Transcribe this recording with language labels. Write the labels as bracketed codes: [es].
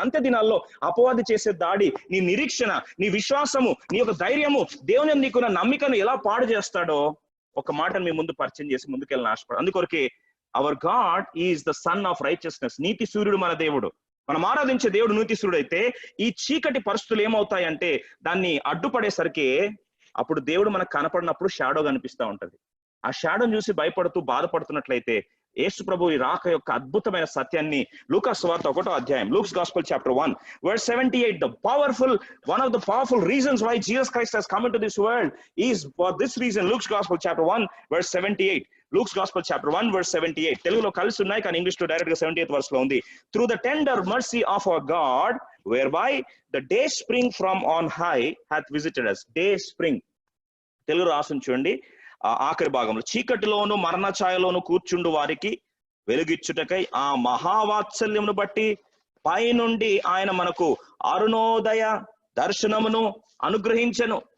[te] అంతే దినాల్లో అపవాది చేసే దాడి, నీ నిరీక్షణ, నీ విశ్వాసము, నీ యొక్క ధైర్యము, దేవుని నీకున్న నమ్మికను ఎలా పాడు చేస్తాడో ఒక మాటను మీ ముందు పరిచయం చేసి ముందుకెళ్ళని ఆశపడు. అందుకొరకే [en] Our God is the sun of righteousness. [te] నీతి సూర్యుడు మన దేవుడు. మనం ఆరాధించే దేవుడు నీతి సూర్యుడు అయితే ఈ చీకటి పరిస్థితులు ఏమవుతాయంటే దాన్ని అడ్డుపడేసరికి అప్పుడు దేవుడు మనకు కనపడినప్పుడు షాడో కనిపిస్తూ ఉంటది. ఆ షాడోని చూసి భయపడుతూ బాధపడుతున్నట్లయితే యేసు ప్రభు ఈ రాక యొక్క అద్భుతమైన సత్యాన్ని లూకా సువార్త 1వ అధ్యాయం, [en] Luke's Gospel chapter 1 verse 78, one of the powerful reasons why Jesus Christ has come into this world is for this reason. Luke's Gospel chapter 1 verse 78. Luke's Gospel chapter 1 verse 78. [te] తెలుగులో కలిసి ఉన్నాయి కానీ ఇంగ్లీష్ లో డైరెక్ట్ గా 78th verse లో ఉంది. [en] Through the tender mercy of our God, whereby the day spring from on high hath visited us. [te] Day spring Telugu రాసుని చూడండి, ఆఖరి భాగంలో, చీకటిలోను మరణ ఛాయలోను కూర్చుండు వారికి వెలుగిచ్చుటకై ఆ మహావాత్సల్యమును బట్టి పైనుండి ఆయన మనకు అరుణోదయ దర్శనమును అనుగ్రహించెను.